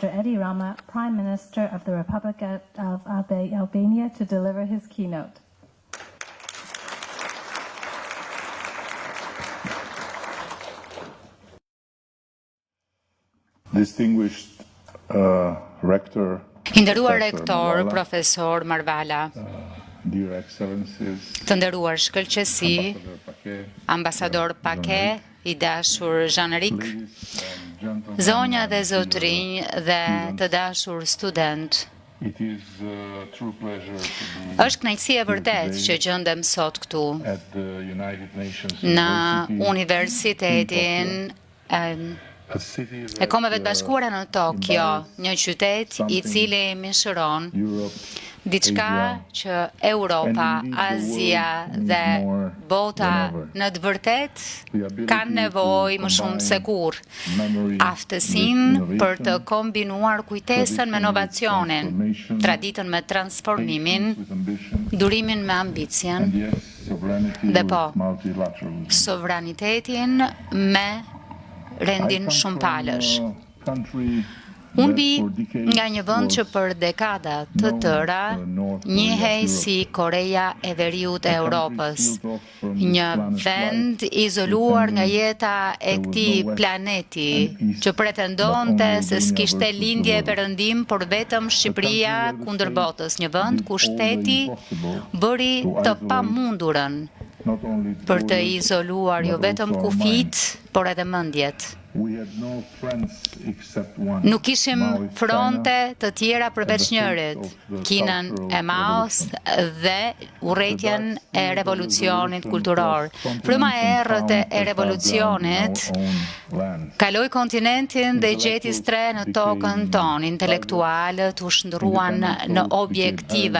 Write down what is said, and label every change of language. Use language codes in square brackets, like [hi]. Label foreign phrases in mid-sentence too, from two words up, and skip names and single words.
[en] Edi Rama, Prime Minister of the Republic of Albania, to deliver his keynote. Distinguished rector, [sq] I nderuar rektor, profesor Marvala, [en] dear excellencies, [sq] të nderuar shkëlqësi, ambasador Pake, I dashur Jean-Eric, zonja dhe zotrinj dhe të dashur student. [en] it is a true pleasure to be [sq] Është kënaqësi e vërtet që gjendem sot këtu [en] at the United Nations [sq] në [en] University, [sq] Universitetin [en] a city [sq] e [en] that, [sq] Kombeve të Bashkuara në Tokyo, një qytet I cili mishëron [en] Europe, [sq] diçka që Europa, Azia dhe bota në të vërtet kanë nevojë më shumë se kurrë. Aftësinë për të kombinuar kujtesën me inovacionin, traditën me transformimin, [en] with ambition, [sq] durimin me ambicien [en] and yes, sovereignty [sq] Dhe [en] with [sq] po. [en] multilateralism. [sq] sovranitetin me rendin [en] I come [sq] shumë [en] from [sq] palësh. [en] a country [sq] Unë [en] that [sq] bi [en] for decades [sq] nga një vend që [en] was [sq] për dekada të [en] known [sq] tëra [en] as the North [sq] njihej [en] Korea of [sq] si Koreja e Veriut e [en] a country [sq] Europës, [en] sealed off from this [sq] një [en] planet's [sq] vend [en] life, [sq] izoluar nga [en] pretending [sq] jeta e [en] there was [sq] këtij [en] no west [sq] planeti, [en] and east, [sq] që pretendonte [en] but only [sq] se [en] Albania [sq] s'kishte [en] versus the [sq] lindje e [en] world. [sq] perëndim, por vetëm Shqipëria [en] where the [sq] kundër [en] state [sq] botës, një vend [en] did [sq] ku [en] all the [sq] shteti [en] impossible [sq] bëri [en] to [sq] të [en] isolate [sq] pamundurën [en] not only its [sq] për të [en] borders, [sq] izoluar jo [en] but [sq] vetëm [en] also our [sq] kufit, [en] minds. [sq] por edhe mendjet. [en] We had no friends except one. [sq] Nuk kishim [en] Maoist [sq] fronte [en] China, [sq] të tjera përveç [en] at the [sq] njërit, [en] face of the [sq] Kinën [en] Cultural [sq] e Maos dhe urrëtitjen e revolucionit kulturor. Fryma e errët e revolucionit kaloi kontinentin dhe gjeti stre në tokën tonë. Intelektualët u shndruan në objektiva.